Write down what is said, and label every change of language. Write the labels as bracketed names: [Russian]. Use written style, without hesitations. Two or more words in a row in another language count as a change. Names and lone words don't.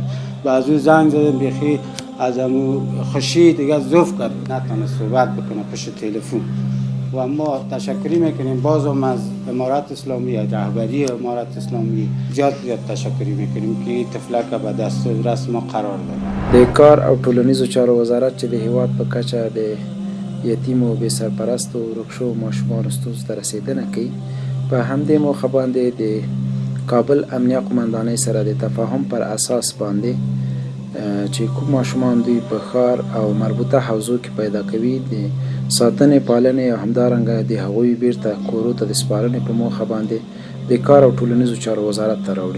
[Persian] و از او زنگ زدیم بیخی از امو خوشی دیگه زوف کرد، نتونه صحبت بکنه پشت تلفن. و ما تشکری میکنیم بازم از امارت اسلامی، رهبری امارت اسلامی زیاد تشکری میکنیم که این طفلک به دست رس ما قرار داد. [Pashto] د کار او ټولنیزو چارو وزارت چې د هیواد په کچه د یتیم او بې سرپرستو ورکشو ماشومانو ستونزو ته رسیدنه کوي، په همدې موخه باندې د کابل امنیه قمندانۍ سره د تفاهم پر اساس باندې چې کوم ماشومان دوی په ښار او مربوطه حوزو کې پیدا کوي د ساتنې پالنې او همدارنګه د هغوی بیرته کورو ته د سپارنې په موخه باندې د کار او ټولنیزو چارو وزارت ته راوړي.